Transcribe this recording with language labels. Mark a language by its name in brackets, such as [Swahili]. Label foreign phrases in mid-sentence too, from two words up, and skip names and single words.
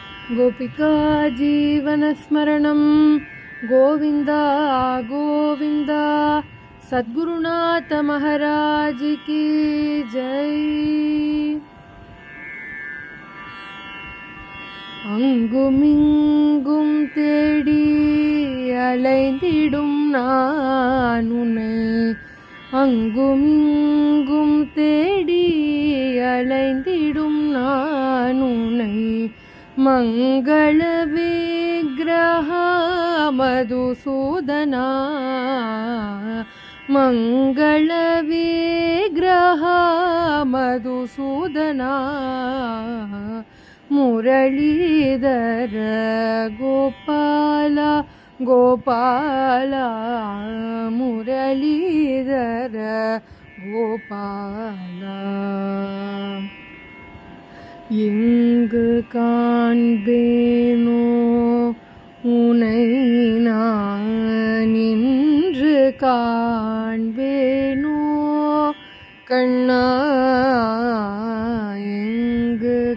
[Sanskrit] गोपिका जीवनस्मरणं गोविंद गोविंद। [Hindi] सद्गुरुनाथ महाराज की जय। [Tamil] அங்குமிங்கும் தேடி அலைந்திடும் நான் உன்னை, அங்குமிங்கும் தேடி அலைந்திடும் நான் உன்னை, மங்கள விக்கிரஹ மதுசூதனா, மங்கள விக்கிரஹ மதுசூதனா, [Sanskrit] मुरलीधर गोपाल गोपाल, मुरलीधर गोपाल। [Tamil] எங்கு காண்பேனோ உனை நான் நின்று காண்பேனோ கண்ணா, எங்கு